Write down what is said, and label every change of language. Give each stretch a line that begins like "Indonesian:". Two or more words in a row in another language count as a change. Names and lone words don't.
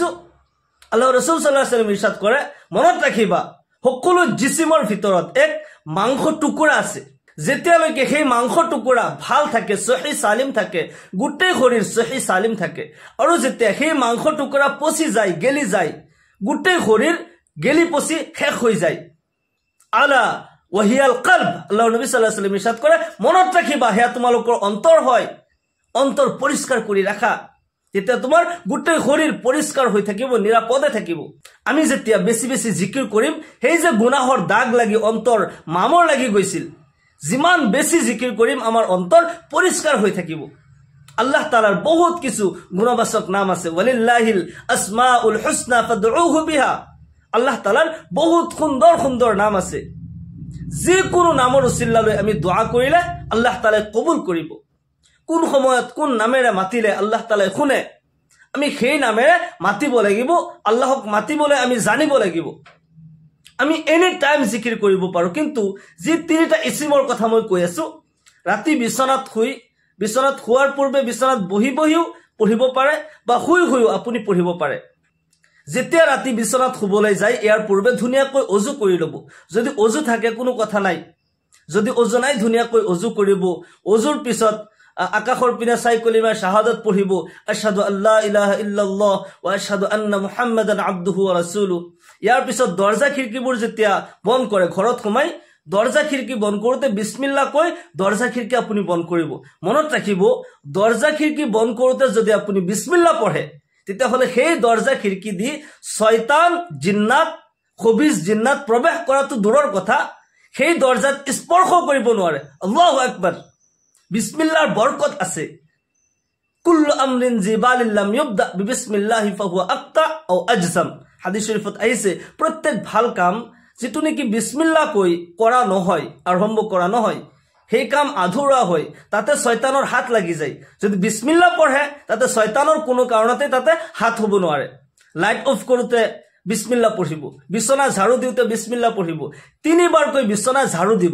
Assamese: আল্লাহ ৰাসূল
Arabic: صلى الله عليه وسلم
Assamese: ইরশাদ কৰে, মনত ৰাখিবা সকলো জিসিমৰ ভিতৰত এক মাংস টুকুৰা আছে। যেতিয়ালৈকে সেই মাংস টুকুৰা ভাল থাকে,
Arabic: صحيح سالم
Assamese: থাকে, গোটেই শৰীৰ
Arabic: صحيح سالم
Assamese: থাকে, আৰু যেতিয়া সেই মাংস টুকুৰা পচি যায়, গেলি যায়, গোটেই শৰীৰ গেলি পচি শেষ হৈ যায়।
Arabic: ألا وهي القلب,
Assamese: আল্লাহ নবী
Arabic: صلى الله عليه وسلم
Assamese: ইরশাদ কৰে, মনত ৰাখিবা হেয়া তোমালোকৰ অন্তৰ হয়, অন্তৰ পৰিষ্কাৰ কৰি ৰাখা, তেতিয়া তোমাৰ গোটেই শৰীৰ পৰিষ্কাৰ হৈ থাকিব, নিৰাপদে থাকিব। আমি যেতিয়া বেছি বেছি জিকিৰ কৰিম, সেই যে গুনাহৰ দাগ লাগি অন্তৰ মামৰ লাগি গৈছিল, যিমান বেছি জিকিৰ কৰিম আমাৰ অন্তৰ পৰিষ্কাৰ হৈ থাকিব। আল্লাহ তাআলাৰ বহুত কিছু গুণবাচক নাম আছে,
Arabic: ولله الأسماء الحسنى فادعوه بها.
Assamese: আল্লাহ তাআলাৰ বহুত সুন্দৰ সুন্দৰ নাম আছে, যিকোনো নামৰ উচিলা লৈ আমি দোয়া কৰিলে আল্লাহ তাআলাই কবুল কৰিব। কোন সময়ত কোন নামেৰে মাতিলে আল্লাহ তাআলাই শুনে, আমি সেই নামেৰে মাতিব লাগিব। আল্লাহক মাতিবলৈ আমি জানিব লাগিব। আমি
English: any time
Assamese: জিকিৰ কৰিব পাৰো, কিন্তু যি তিনিটা ইসিমৰ কথা মই কৈ আছো, ৰাতি বিছনাত শোৱাৰ পূৰ্বে বিছনাত বহি বহিও পঢ়িব পাৰে, বা শুই শুইও আপুনি পঢ়িব পাৰে। যেতিয়া ৰাতি বিছনাত শুবলৈ যায়, ইয়াৰ পূৰ্বে ধুনীয়াকৈ অজু কৰি ল'ব। যদি অজু থাকে কোনো কথা নাই, যদি অজু নাই ধুনীয়াকৈ অজু কৰিব। অজুৰ পিছত আকাশৰ পিনে চাই কলিমা শাহাদাত পঢ়িব,
Arabic: أشهد أن لا إله إلا الله وأشهد أن محمدا عبده ورسوله.
Assamese: ইয়াৰ পিছত দরজা খিড়কিবোৰ যেতিয়া বন্ধ কৰে, ঘৰত সোমাই দরজা খিড়কি বন্ধ কৰোতে বিসমিল্লাহ কৈ দরজা খিড়কি আপুনি বন্ধ কৰিব। মনত ৰাখিব, দরজা খিড়কি বন্ধ কৰোতে যদি আপুনি বিসমিল্লাহ পঢ়ে, তেতিয়াহ'লে সেই দরজা খিড়কি দি শয়তান, জিন্নাত, খবিজ জিন্নাত প্ৰৱেশ কৰাটো দূৰৰ কথা, সেই দরজাত স্পৰ্শ কৰিব নোৱাৰে।
Arabic: الله أكبر.
Assamese: বিসমিল্লাহৰ বৰকত আছে।
Arabic: كل أمر ذي بال لا يبدأ ببسم الله فهو أقطع أو أجذم.
Assamese: হাদিস শরীফত আহিছে, প্ৰত্যেক ভাল কাম যেটো নেকি বিসমিল্লাহ কৈ কৰা নহয়, আৰম্ভ কৰা নহয়, সেই কাম আধৰুৱা হয়, তাতে শয়তানৰ হাত লাগি যায়। যদি বিসমিল্লাহ পঢ়ে, তাতে শয়তানৰ কোনো কাৰণতে তাতে হাত হ'ব নোৱাৰে।
English: light off
Assamese: কৰোতে বিসমিল্লাহ পঢ়িব, বিছনা ঝাড়ু দিওঁতে বিসমিল্লাহ পঢ়িব, 3 বাৰকৈ বিছনা ঝাড়ু দিব।